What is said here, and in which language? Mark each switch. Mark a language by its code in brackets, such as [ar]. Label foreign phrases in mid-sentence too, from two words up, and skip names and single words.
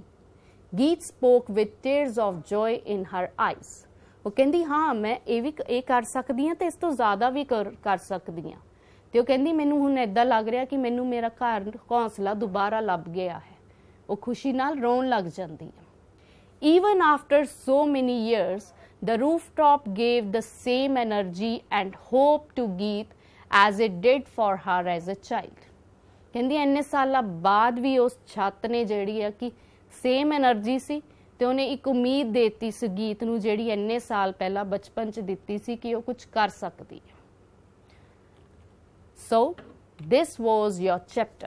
[en] Geet spoke with tears of joy in her eyes. [pa] ਉਹ ਕਹਿੰਦੀ ਹਾਂ ਮੈਂ ਇਹ ਕਰ ਸਕਦੀ ਹਾਂ ਤੇ ਇਸ ਤੋਂ ਜ਼ਿਆਦਾ ਵੀ ਕਰ ਸਕਦੀ ਹਾਂ. ਤੇ ਉਹ ਕਹਿੰਦੀ ਮੈਨੂੰ ਹੁਣ ਇੱਦਾਂ ਲੱਗ ਰਿਹਾ ਕਿ ਮੈਨੂੰ ਮੇਰਾ ਘਰ ਹੌਸਲਾ ਦੁਬਾਰਾ ਲੱਭ ਗਿਆ ਹੈ. ਉਹ ਖੁਸ਼ੀ ਨਾਲ ਰੋਣ ਲੱਗ ਜਾਂਦੀ ਹੈ. [en] Even after so many years, the rooftop gave the same energy and hope to Geet as it did for her as a child. [pa] ਕਹਿੰਦੀ ਇੰਨੇ ਸਾਲਾਂ ਬਾਅਦ ਵੀ ਉਸ ਛੱਤ ਨੇ ਜਿਹੜੀ ਆ ਕਿ [en] same energy [pa] ਸੀ ਤੇ ਉਹਨੇ ਇੱਕ ਉਮੀਦ ਦੇਤੀ ਸੀ ਗੀਤ ਨੂੰ ਜਿਹੜੀ ਇੰਨੇ ਸਾਲ ਪਹਿਲਾਂ ਬਚਪਨ 'ਚ ਦਿੱਤੀ ਸੀ ਕਿ ਉਹ ਕੁਝ ਕਰ ਸਕਦੀ ਹੈ. [en] so this was your chapter.